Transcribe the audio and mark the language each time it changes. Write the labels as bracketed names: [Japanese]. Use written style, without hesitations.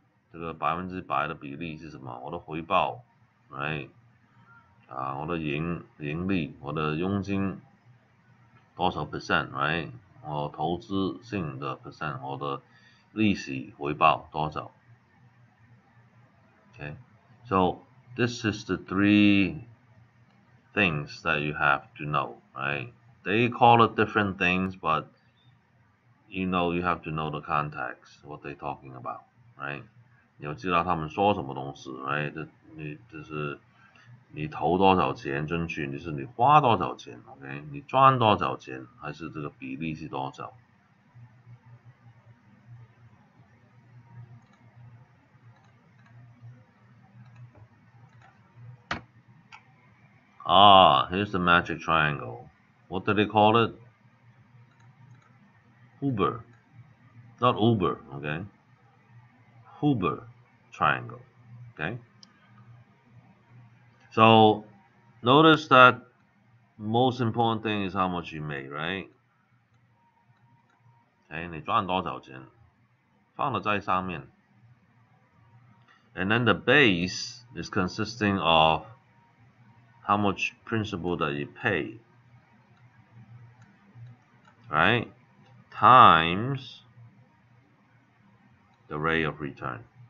[Chinese] 这个100%的比例是什么？我的回报 ，right？我的盈利，我的佣金多少 percent，right？我投资性的 percent， 我的利息回报多少 ？ [English] Okay, so this is the 3 things that you have to know, right? They call it different things, but you have to know the context, what they're talking about, right? [Chinese] 你要知道他们说什么东西 ，right？ 就是你投多少钱进去，你花多少钱 ，OK？你赚多少钱，还是这个比例是多少？ [English] Here's the magic triangle. What do they call it? Huber, not Uber, okay? Huber triangle, okay? So notice that most important thing is how much you made, right? [Chinese] Okay, 你赚多少钱，放了在上面。 [English] And then the base is consisting of how much principal that you pay, right? Times the rate of return.